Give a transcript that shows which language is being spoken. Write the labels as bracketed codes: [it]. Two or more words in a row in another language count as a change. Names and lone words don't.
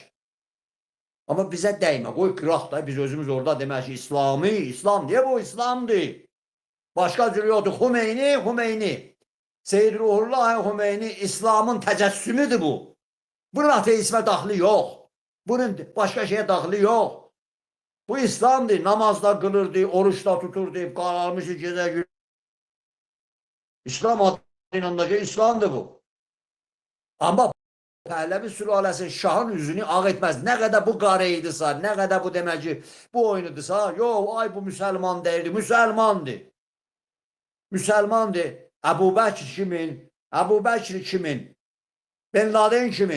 [az] Amma bizə dəymə, qoy qıraq da, biz özümüz orada demək ki, İslam, deyə bu İslamdır. Başqa cür yoxdur, Xümeyni. Seyyid Ruhullah Xümeyni İslamın təcəssümüdür bu. Bunun ateizmə daxili yox. [tr] Bunun başka şeye daxili yok. [az] Bu İslamdır. [tr] Namazda kılırdı, oruçta tuturdu, kararmışı gece gün. [az] İslam adıyla da İslamdır bu. Ama Pəhləvi sülaləsi şahın üzünü ağ etməz. Nə qədər bu qarı idisə, nə qədər bu demək ki, bu oyunudursa, yox, ay bu müsəlman deyildi, müsəlmandır. Müsəlmandır. Əbu Bəkir kimin? Əbu Bəkir kimin? Bin Laden kimin?